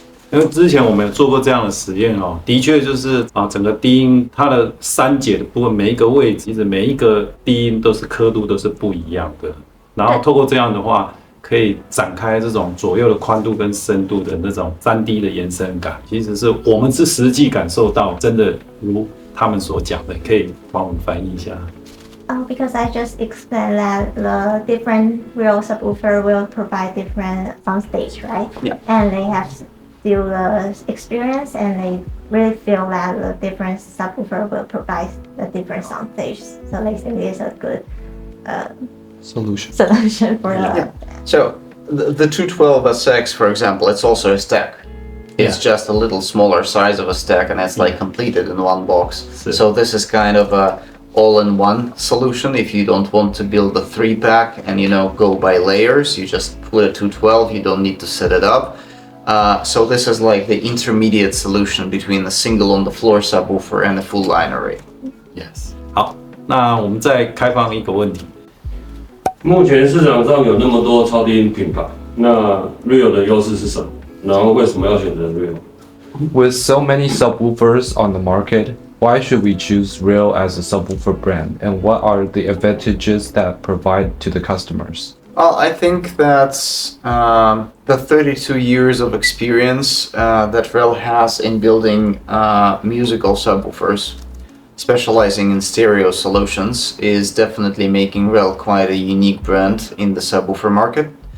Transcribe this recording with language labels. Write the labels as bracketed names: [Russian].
[Chinese] 因为之前我们有做过这样的实验哦，的确就是整个低音它的三节的部分，每一个位置，其实每一个低音都是刻度都是不一样的。然后透过这样的话，可以展开这种左右的宽度跟深度的那种3D 的延伸感，其实是我们是实际感受到，真的如他们所讲的，可以帮我们翻译一下。 [English] Because I just explained that the different real subwoofer will provide different sound stage, right? Yeah. And they have still the experience, and they really feel that the different subwoofer will provide the different sound stage. So they think it's a good Solution. solution for the. Yeah. So the 212SX, for example, it's also a stack. It's just a little smaller size of a stack, and it's like completed in one box. So this is kind of a all-in-one solution. If you don't want to build a 3-pack and go by layers, you just put a 212. You don't need to set it up. So this is like the intermediate solution between a single on-the-floor subwoofer and a full-line array. Yes. [Chinese] 好，那我们再开放一个问题。目前市场上有那么多超低音品牌，那 Rel 的优势是什么？然后为什么要选择 Rel？ [English] With so many subwoofers on the market, why should we choose Rel as a subwoofer brand, and what are the advantages that provide to the customers? Well, I think that's the 32 years of experience that Rel has in building musical subwoofers, specializing in stereo solutions, is definitely making Rel quite a unique brand in the subwoofer market.